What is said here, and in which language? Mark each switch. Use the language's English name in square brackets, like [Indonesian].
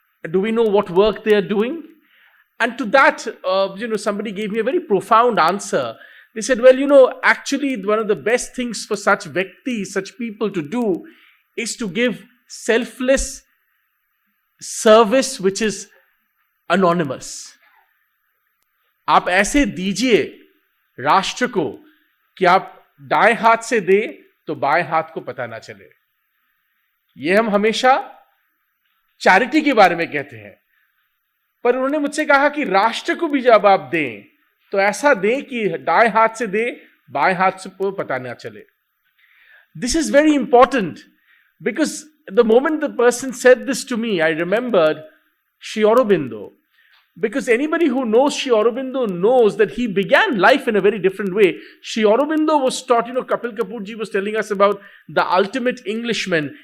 [English] Do we know what work they are doing? And to that, somebody gave me a very profound answer. They said, well, actually one of the best things for such Vyaktis, such people to do is to give selfless service which is anonymous. [Hindi] आप ऐसे दीजिए राष्ट्र को कि आप दाएं हाथ से दे तो बाएं हाथ को पता ना चले. ये हम हमेशा चैरिटी के बारे में कहते हैं, पर उन्होंने मुझसे कहा कि राष्ट्र को भी जब आप दें तो ऐसा दें कि दाएं हाथ से दे बाएं हाथ से पता ना चले. [English] This is very important because the moment the person said this to me, I remembered Sri Aurobindo. Because anybody who knows Sri Aurobindo knows that he began life in a very different way. Sri Aurobindo was taught, Kapil Kapoor ji was telling us about the ultimate Englishman.